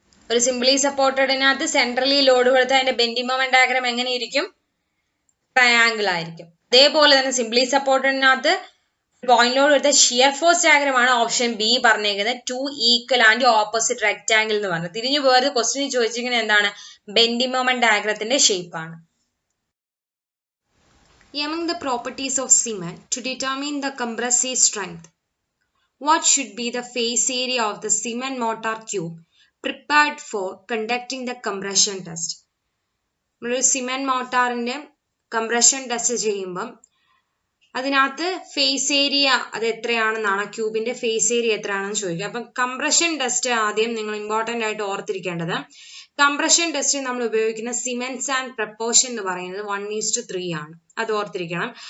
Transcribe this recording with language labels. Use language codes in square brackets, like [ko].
[ml] ഒരു simply സപ്പോർട്ടഡിനകത്ത് centrally load കൊടുത്താൽ അതിന്റെ ബെൻഡിങ് മൊമെന്റ് ഡയഗ്രാം എങ്ങനെ ഇരിക്കും, ട്രയാങ്കിൾ ആയിരിക്കും. അതേപോലെ തന്നെ സിംപ്ലി സപ്പോർട്ടഡിനകത്ത് പോയിന്റ് ലോഡ് എടുത്ത ഷിയർ ഫോഴ്സ് ഡയഗ്രാം ആണ് ഓപ്ഷൻ ബി പറഞ്ഞേക്കുന്നത്. 2 ഈക്വൽ ആൻഡ് ഓപ്പോസിറ്റ് റെക്ടാംഗിൾ എന്ന് പറഞ്ഞു. തിരിഞ്ഞു പോയത് ക്വസ്റ്റ്യൻ ചോദിച്ചിരിക്കുന്നത് എന്താണ്? ബെൻഡിങ് മൊമെന്റ് ഡയഗ്രത്തിന്റെ ഷേപ്പ് ആണ്. [en] Among the properties of cement to determine the compressive strength, what should be the face area of the cement mortar cube prepared for conducting the compression test? [ml] നമ്മളൊരു cement മോട്ടാറിന്റെ compression test ചെയ്യുമ്പം അതിനകത്ത് face area അത് എത്രയാണെന്നാണ്, ക്യൂബിന്റെ face area എത്രയാണെന്ന് ചോദിക്കുക. അപ്പം compression test ആദ്യം നിങ്ങൾ important ആയിട്ട് ഓർത്തിരിക്കേണ്ടത്, കംപ്രഷൻ ടെസ്റ്റ് നമ്മൾ ഉപയോഗിക്കുന്ന സിമെന്റ് സാൻഡ് പ്രപ്പോർഷൻ എന്ന് പറയുന്നത് 1:3 ആണ്. അത് ഓർത്തിരിക്കണം.